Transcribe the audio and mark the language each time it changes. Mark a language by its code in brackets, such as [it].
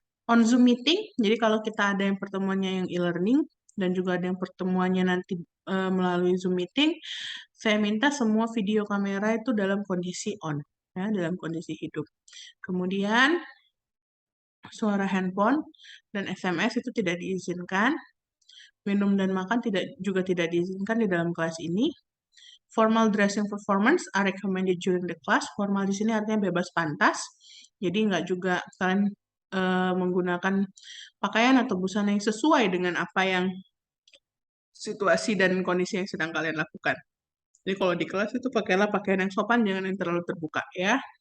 [en] On Zoom meeting, [id] jadi kalau kita ada yang pertemuannya yang e-learning dan juga ada yang pertemuannya nanti melalui Zoom meeting, saya minta semua video kamera itu dalam kondisi on. ya, dalam kondisi hidup. Kemudian suara handphone dan SMS itu tidak diizinkan. Minum dan makan juga tidak diizinkan di dalam kelas ini. [en] Formal dressing performance are recommended during the class. [id] Formal di sini artinya bebas pantas. Jadi nggak juga kalian menggunakan pakaian atau busana yang sesuai dengan apa yang situasi dan kondisi yang sedang kalian lakukan. Jadi kalau di kelas itu pakailah pakaian yang sopan, jangan yang terlalu terbuka ya.